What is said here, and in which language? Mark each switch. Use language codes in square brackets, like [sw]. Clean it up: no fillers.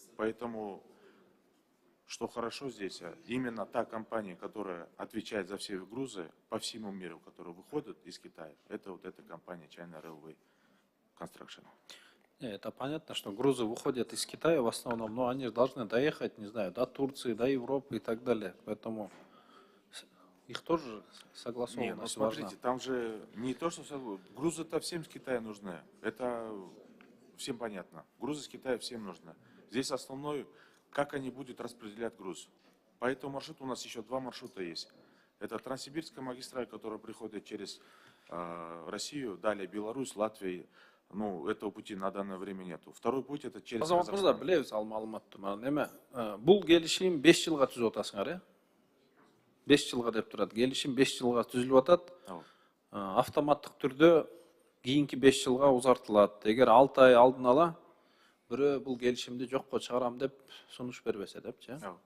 [ru] Поэтому что хорошо здесь, именно та компания, которая отвечает за все грузы по всему миру, которые выходят из Китая, это вот эта компания China Railway Construction. Это понятно, что грузы выходят из Китая в основном, но они должны доехать, не знаю, до Турции, до Европы и так далее. Поэтому их тоже согласованность Не, ну смотрите, важна. там же не то, что грузы-то всем с Китая нужны. Это всем понятно. Грузы с Китая всем нужны. Здесь основной, как они будут распределять груз. По этому маршруту у нас еще 2 маршрута есть. Это Транссибирская магистраль, которая приходит через Россию, далее Беларусь, Латвия. Ну, этого пути на данное время нету. Второй путь это через [ky] Азамат мырза, билебиз ал маалыматты. Эме бул келишим 5 жылга түзүп атасыңар, э? 5 жылга деп турат. Келишим 5 жылга түзүлүп атат. Автоматтык түрдө кийинки 5 жылга узартылат. Эгер 6 ай алдын ала бирөө бул келишимди жокко чыгарам деп сунуш бербесе депчи.